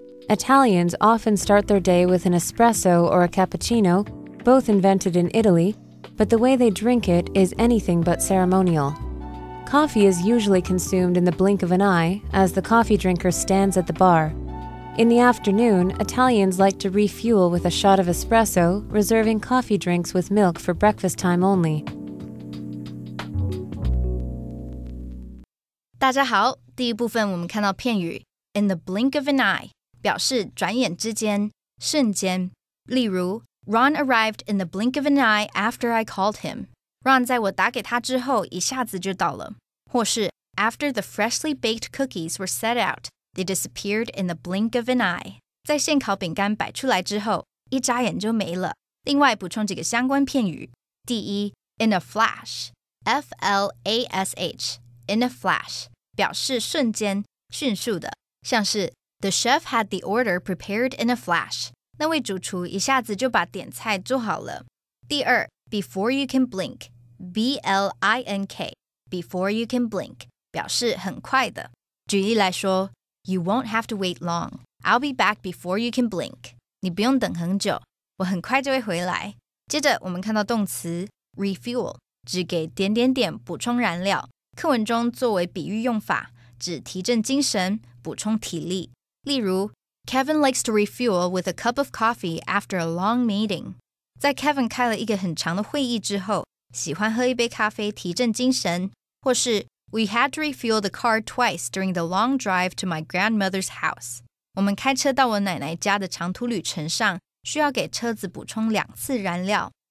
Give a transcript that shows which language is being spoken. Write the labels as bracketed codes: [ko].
[en] Italians often start their day with an espresso or a cappuccino, both invented in Italy, but the way they drink it is anything but ceremonial. Coffee is usually consumed in the blink of an eye as the coffee drinker stands at the bar. In the afternoon, Italians like to refuel with a shot of espresso, reserving coffee drinks with milk for breakfast time only. [zh] 大家好，第一部分我们看到片语 [en] in the blink of an eye [zh] 表示转眼之间、瞬间。例如 [en] Ron arrived in the blink of an eye after I called him. [zh] Ron 在我打给他之后一下子就到了。或是 [en] After the freshly baked cookies were set out, they disappeared in the blink of an eye. [zh] 在现烤饼干摆出来之后，一眨眼就没了。另外补充几个相关片语。第一 [en] in a flash, F-L-A-S-H, in a flash. [zh] 表示瞬间、迅速的，像是 [en] The chef had the order prepared in a flash. [zh] 那位主厨一下子就把点菜做好了。第二 [en] Before you can blink, B-L-I-N-K, Before you can blink, [zh] 表示很快的。举例来说 [en] You won't have to wait long. I'll be back before you can blink. [zh] 你不用等很久，我很快就会回来。接着我们看到动词 refuel, 指给点点点补充燃料。课文中作为比喻用法，指提振精神、补充体力。例如 [en] Kevin likes to refuel with a cup of coffee after a long meeting. [zh] 在 Kevin 开了一个很长的会议之后，喜欢喝一杯咖啡提振精神。或是 [en] We had to refuel the car twice during the long drive to my grandmother's house. [zh] 我们开车到我奶奶家的长途旅程上，需要给车子补充2次燃料。